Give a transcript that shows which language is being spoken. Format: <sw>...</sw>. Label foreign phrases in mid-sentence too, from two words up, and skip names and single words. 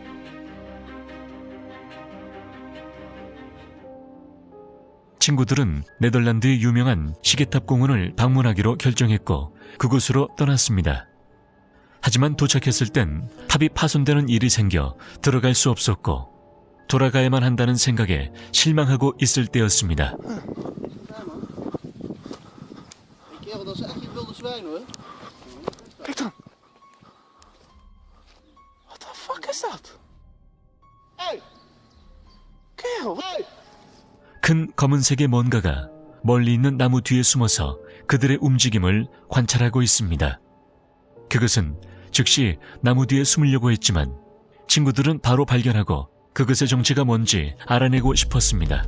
<ko>친구들은 네덜란드의 유명한 시계탑 공원을 방문하기로 결정했고 그곳으로 떠났습니다. 하지만 도착했을 땐 탑이 파손되는 일이 생겨 들어갈 수 없었고 돌아가야만 한다는 생각에 실망하고 있을 때였습니다.</ko> <nl>Kerel, dat is echt geen wilde zwijn hoor. Kijk dan.</nl> <en>What the fuck is that? Hey!</en> <nl>Kerel, wat?</nl> <en>Hey!</en> <ko>큰 검은색의 뭔가가 멀리 있는 나무 뒤에 숨어서 그들의 움직임을 관찰하고 있습니다. 그것은 즉시 나무 뒤에 숨으려고 했지만 친구들은 바로 발견하고 그것의 정체가 뭔지 알아내고 싶었습니다.</ko>